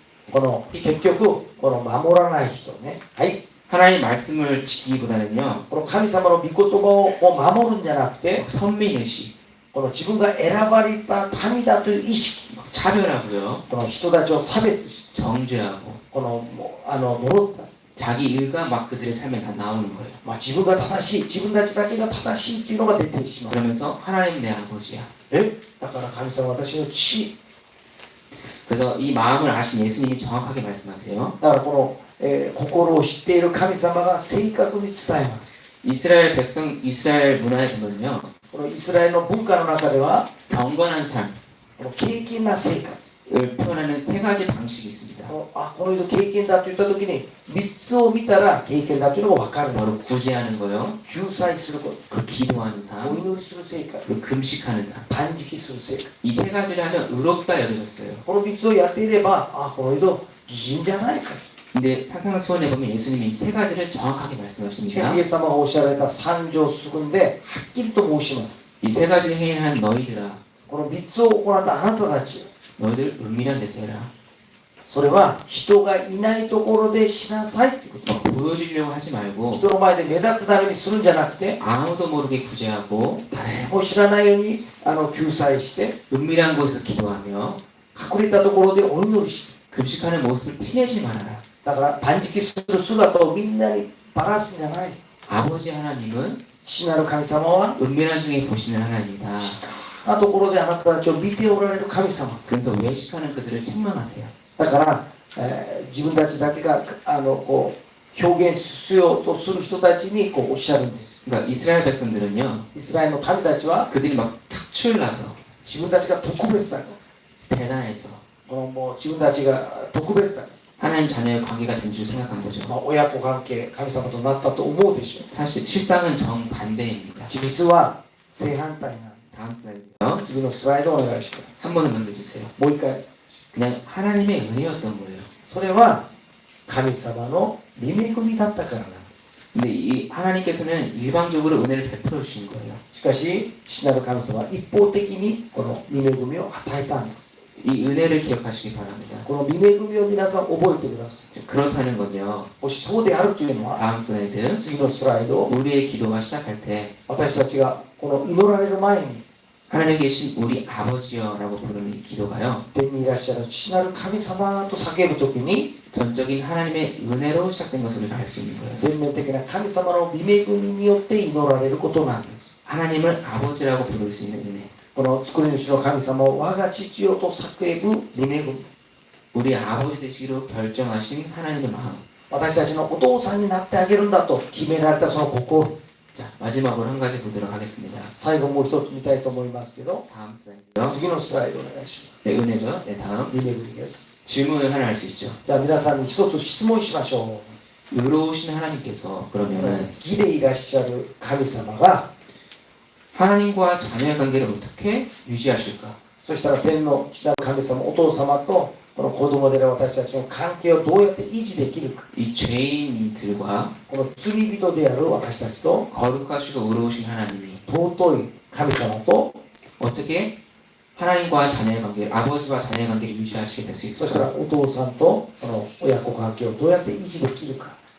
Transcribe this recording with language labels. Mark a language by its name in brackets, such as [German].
[Japanese] この結局この守らない人ね。はい。 [Korean] 하나님 말씀을 지키기보다는요. [Japanese] この神様の御言葉を守るんじゃなくて、 [Korean] 선민의식, [Japanese] この自分が選ばれた民だという意識、 [Korean] 차별하고요. [Japanese] この人たちを差別して、 [Korean] 정죄하고 [Japanese] この呪った。 [Korean] 자기 의가 막 그들의 삶에 다 나오는 거예요. [Japanese] 自分が正しい、自分たちだけが正しいっていうのが出てしまう。 [Korean] 그러면서 하나님 내 아버지야. [Japanese] だから神様は私の父。 [Korean] 그래서 이 마음을 아신 예수님이 정확하게 말씀하세요. [Japanese] だからこの、心を知っている神様が正確に伝えます。 [Korean] 이스라엘 백성, 이스라엘 문화에 보면요. [Japanese] このイスラエルの文化の中では、 [Korean] 경건한 삶을 [Japanese] この敬虔な生活。 [Korean] 표현하는 세 가지 방식이 있습니다. [Japanese] この人敬虔だと言ったときに、3つを見たら敬虔だというのが分かる。 [Korean] 바로 구제하는 거요. [Japanese] 救済すること、 [Korean] 그 기도하는 [Japanese] お [Korean] 삶, [Japanese] 祈りする生活、 [Korean] 그 금식하는 삶. [Japanese] 断食する生活。 [Korean] 이 세 가지를 하면 의롭다 여겨졌어요. [Japanese] この3つをやっていれば、この人、義人じゃないか。 [Korean] 근데 산상수훈에 보면 예수님이 이 세 가지를 정확하게 [Japanese] しか [Korean] 말씀하십니다. [Japanese] しイエス様がおっしゃられた三条すぐんで、はっきりと申します。 [Korean] 이 세 가지를 행한 너희들아, [Japanese] この3つを行ったあなたたち、 [Korean] 너희들 은밀한 데서 해라. [Japanese] それは人がいないところでしなさいということ。 [Korean] 보여주려고 하지 말고 [Japanese] 人の前で目立つためにするんじゃなくて、 [Korean] 아무도 모르게 구제하고 [Japanese] 誰も知らないように救済して、 [Korean] 은밀한 곳에서 기도하며 [Japanese] 隠れたところでお祈りして、 [Korean] 금식하는 모습을 티내지 말아라. [Japanese] だから断食する姿をみんなにばらすんじゃない。 [Korean] 아버지 하나님은 [Japanese] 父なる神様は [Korean] 은밀한 중에 보시는 하나님이다. [Japanese] 静かなところであなたたちを見ておられる神様。 [Korean] 그래서 외식하는 그들을 책망하세요. [Japanese] だから、自分たちだけがこう表現しようとする人たちにこうおっしゃるんです。 [Korean] 그러니까 이스라엘 백성들은요, [Japanese] イスラエルの民たちは [Korean] 그들이 막 특출나서 [Japanese] 自分たちが特別だと。 [Korean] 대단해서 [Japanese] もう自分たちが特別だと。 [Korean] 하나님 자녀의 관계가 된 줄 생각한 거죠. [Japanese] 親子関係、神様となったと思うでしょう。 [Korean] 사실 실상은 정반대입니다. [Japanese] 実は正反対なんで [Korean] 다음 슬라이드요. [Japanese] す。次のスライドお願いします。 [Korean] 한 번은 넘겨주세요. [Japanese] もう一回。 [Korean] 그냥 하나님의 은혜였던 거예요. [Japanese] それは神様の御恵みだったからなんです。 [Korean] 근데 이 하나님께서는 일방적으로 은혜를 베풀어 주신 거예요. [Japanese] しかし、父なる神様は一方的にこの御恵みを与えたんです。 [Korean] 이 은혜를 기억하시기 바랍니다. [Japanese] この御恵みを皆さん覚えてください。 [Korean] 그렇다는 건요. [Japanese] もしそうであるというのは、 [Korean] 다음 슬라이드. [Japanese] 次のスライド、 [Korean] 우리의 기도가 시작할 때 [Japanese] 私たちがこの祈られる前に、 [Korean] 하늘에 계신 우리 아버지여라고 부르는 이 기도가요. [Japanese] 天にいらっしゃる父なる神様と叫ぶときに、 [Korean] 전적인 하나님의 은혜로 시작된 것을 우리가 알 수 있는 거예요. [Japanese] 全面的な神様の御恵みによって祈られることなんです。 [Korean] 하나님을 아버지라고 부를 수 있는 은혜. [Japanese] この作り主の神様を我が父よと叫ぶ御恵み。 [Korean] 우리 아버지 되시기로 결정하신 하나님의 마음. [Japanese] 私たちのお父さんになってあげるんだと決められたその心。 [Korean] 자, 마지막으로 한 가지 보도록 하겠습니다. [Japanese] 最後もう一つ見たいと思いますけど、 [Korean] 다음 슬라이드요. [Japanese] 次のスライドお願いします。 [Korean] 네, 은혜죠. 네, 다음. [Japanese] 御恵みです。 [Korean] 질문을 하나 할 수 있죠. [Japanese] じゃあ皆さんに一つ質問しましょ [Korean] 의로우신 하나님께서 [Japanese] う。 [Korean] 그러면은 [Japanese] 義でいらっしゃる神様が、 [Korean] 하나님과 자녀의 관계를 어떻게 유지하실까? [Japanese] そしたら天の父なる神様、お父様とこの子供である私たちの関係をどうやって維持できるか。 [Korean] 이 죄인들과 [Japanese] この罪人である私たちと [Korean] 거룩하시고 의로우신 하나님이 [Japanese] 尊い神様と、 [Korean] 어떻게 하나님과 자녀의 관계를 아버지와 자녀의 관계를 유지하시게 될 수 [Japanese] そしたら [Korean] 있을까? [Japanese] お父さんとこの親子関係をどうやって維持できるか。